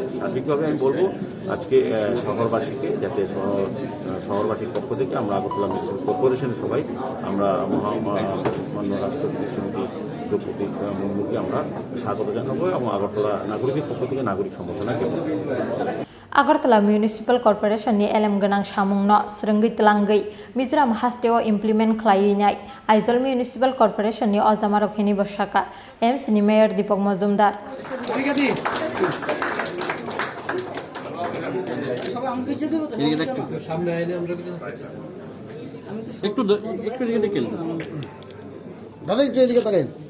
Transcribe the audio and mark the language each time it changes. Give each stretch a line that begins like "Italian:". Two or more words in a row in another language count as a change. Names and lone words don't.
Bangla: সার্বিকভাবে আমি বলবো আজকে শহরবাসীকে যাতে শহরবাসীর পক্ষ থেকে আমরা আগরতলা মিউনিসিপাল কর্পোরেশনের সবাই আমরা মান্য রাষ্ট্রপতি শ্রীমতী দ্রৌপদী মুর্মুকে আমরা স্বাগত জানাবো এবং আগরতলা নাগরিকের পক্ষ থেকে নাগরিক সম্বর্ধনা দেব।
Kok Borok: Agartala Municipal Corporation ni elem ganang Samung no serenggi telanggei Mizoram Hasteo implement khlainai Aizawl Municipal Corporation ni Ozamarok hini bosaka AMC ni Mayor Dipok Mojumdar
Bangla: একটু এদিকে দেখেন দাদা, একটু এদিকে তাকান।